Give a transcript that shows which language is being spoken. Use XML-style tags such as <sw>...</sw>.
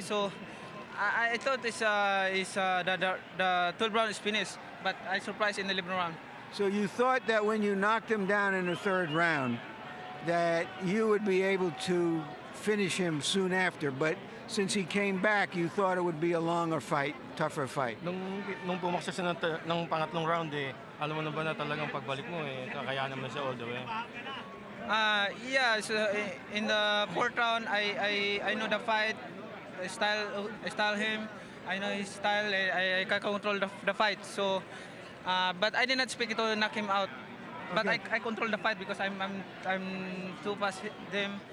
<en>So I thought the 12th round is finished, but I surprised in the 11th round. So you thought that when you knocked him down in the 3rd round that you would be able to finish him soon after, but since he came back, you thought it would be a longer fight, tougher fight.</en> <tl>Nung pumaksa siya ng pangatlong round, alam mo na ba na talagang pagbalik mo, kakayanan mo siya</tl> <en>all the way? Yeah, so in the 4th round, I know the fight, I style him, I know his style, I can control the fight. So, but I did not expect to knock him out. But I control the fight because I'm too fast him.</en>